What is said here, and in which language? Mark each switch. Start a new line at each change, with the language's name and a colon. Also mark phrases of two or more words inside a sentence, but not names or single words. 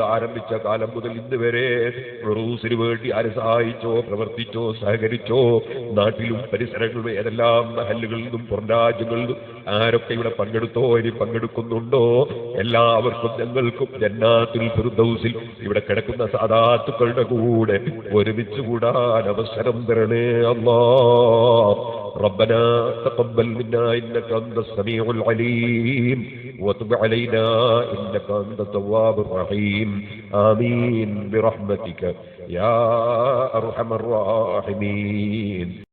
Malayalam: ആരംഭിച്ച കാലം മുതൽ ഇന്ന് വരെ ഉറൂസിന് വേണ്ടി ആര് സഹായിച്ചോ, പ്രവർത്തിച്ചോ, സഹകരിച്ചോ, നാട്ടിലും പരിസരങ്ങളിലും ഏതെല്ലാം മഹല്ലുകളിൽ നിന്നും പുറം രാജ്യങ്ങളിൽ നിന്നും ആരൊക്കെ ഇവിടെ പങ്കെടുത്തോ, ഇനി പങ്കെടുക്കുന്നുണ്ടോ, എല്ലാവർക്കും ഞങ്ങൾക്കും ജന്നാത്തുൽ ഫിർദൗസിൽ ഇവിടെ കിടക്കുന്ന സാദാത്തുക്കളുടെ കൂടെ ഒരുമിച്ച് കൂടാൻ അവസരം തരണേ അല്ലാഹ്.
Arabic: ربنا تقبل منا إنك أنت السميع العليم وتب علينا إنك أنت التواب الرحيم آمين برحمتك يا أرحم الراحمين.